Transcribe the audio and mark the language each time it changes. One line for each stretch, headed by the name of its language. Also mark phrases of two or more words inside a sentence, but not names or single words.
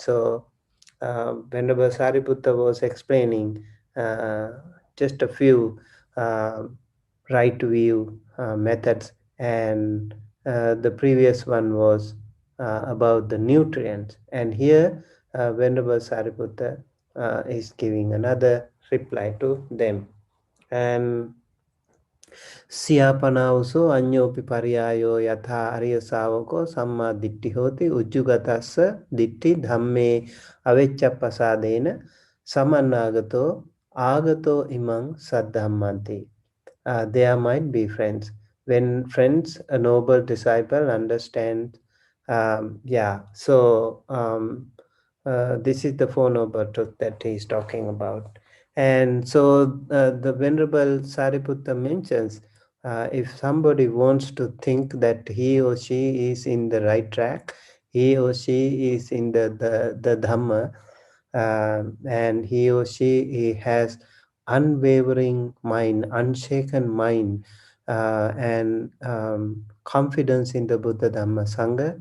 English: So Venerable Sariputta was explaining just a few right view methods, and the previous one was about the nutrients. And here, Venerable Sariputta is giving another reply to them.
Pali: And Siyapanauso anyopi pariyayo yatha ariya savako samma ditti hoti ujjugatassa ditti dhamme avecchappasadena samannagato agato imang saddhammanti.
English: There might be friends. When friends, a noble disciple understands, this is the Four Noble Truth that he's talking about. And so the Venerable Sariputta mentions if somebody wants to think that he or she is in the right track, he or she is in the Dhamma, and he or she has unwavering mind, unshaken mind, and confidence in the Buddha Dhamma Sangha.